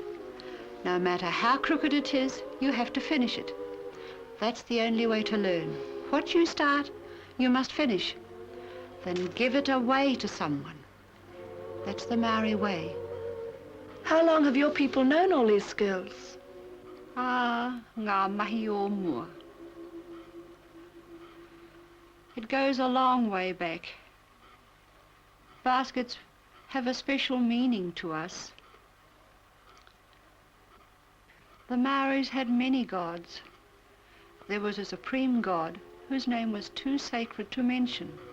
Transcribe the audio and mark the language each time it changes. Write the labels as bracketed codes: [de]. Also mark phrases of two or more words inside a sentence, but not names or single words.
[en] No matter how crooked it is, you have to finish it. That's the only way to learn. What you start, you must finish. Then give it away to someone. That's the Maori way. How long have your people known all these skills? [mi] Ngā mahi o mua. [en] It goes a long way back. Baskets have a special meaning to us. The Maoris had many gods. There was a supreme god whose name was too sacred to mention.